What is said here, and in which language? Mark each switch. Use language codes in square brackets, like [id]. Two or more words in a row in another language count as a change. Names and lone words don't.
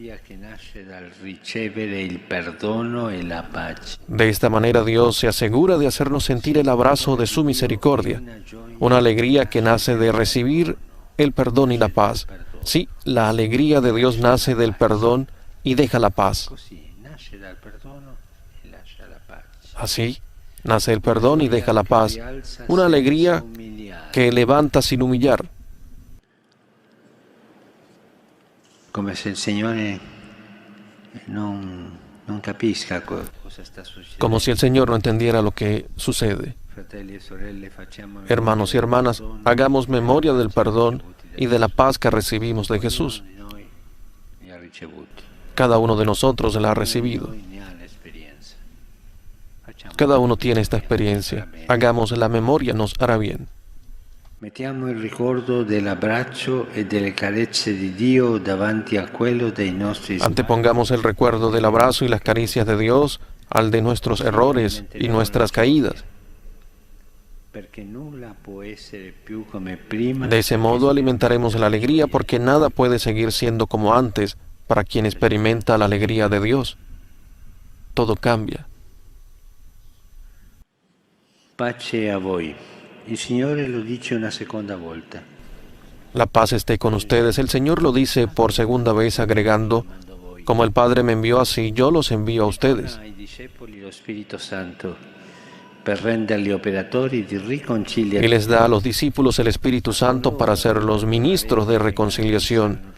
[es] De esta manera Dios se asegura de hacernos sentir el abrazo de su misericordia, una alegría que nace de recibir el perdón y la paz. Sí, la alegría de Dios nace del perdón y deja la paz. Así, nace el perdón y deja la paz, una alegría que levanta sin humillar. [it] Come se il Signore non capisca cosa sta succedendo. [es] Como si el Señor no entendiera lo que sucede. Hermanos y hermanas, hagamos memoria del perdón y de la paz que recibimos de Jesús. Cada uno de nosotros la ha recibido. Cada uno tiene esta experiencia. Hagamos la memoria, nos hará bien. [it] Mettiamo il ricordo dell'abbraccio e delle carezze di Dio davanti a quello dei nostri sbagli. [es] Antepongamos el recuerdo del abrazo y las caricias de Dios al de nuestros errores y nuestras caídas. De ese modo alimentaremos la alegría, porque nada puede seguir siendo como antes para quien experimenta la alegría de Dios. Todo cambia. [it] Pace a voi. Il Signore lo dice una seconda volta. [es] La paz esté con ustedes. El Señor lo dice por segunda vez, agregando: como el Padre me envió, así yo los envío a ustedes. Y les da a los discípulos el Espíritu Santo para ser los ministros de reconciliación.